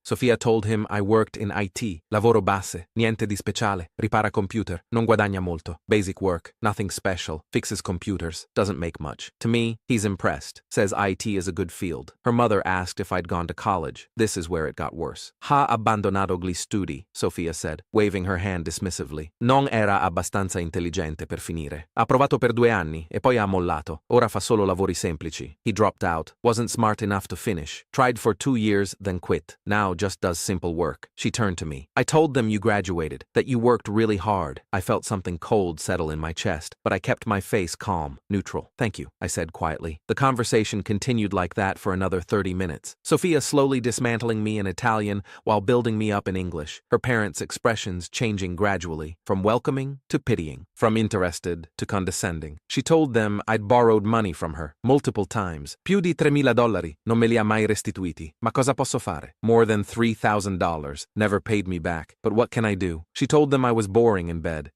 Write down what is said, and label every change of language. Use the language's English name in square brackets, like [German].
[English] Sophia told him I worked in IT, [Italian] lavoro base, niente di speciale, ripara computer, non guadagna molto, [English] basic work, nothing special, fixes computers, doesn't make much. To me, he's impressed, says IT is a good field. Her mother asked if I'd gone to college. This is where it got worse. [Italian] Ha abbandonato gli studi, [English] Sophia said, waving her hand dismissively. [Italian] Non era abbastanza intelligente per finire. Ha provato per 2 anni e poi ha mollato. Ora fa solo lavori semplici. [English] He dropped out, wasn't smart enough to finish. Tried for 2 years, then quit. Now just does simple work. She turned to me. I told them you graduated, that you worked really hard. I felt something cold settle in my chest, but I kept my face calm, neutral. Thank you, I said quietly. The conversation continued like that for another 30 minutes. Sophia slowly dismantling me in Italian while building me up in English, her parents' expressions changing gradually, from welcoming to pitying, from interested to condescending. She told them I'd borrowed money from her, multiple times. [Italian] Più di $3,000, non me li ha mai restituiti. Ma cosa posso fare? [English] More than $3,000, never paid me back. But what can I do? She told them I was boring in bed.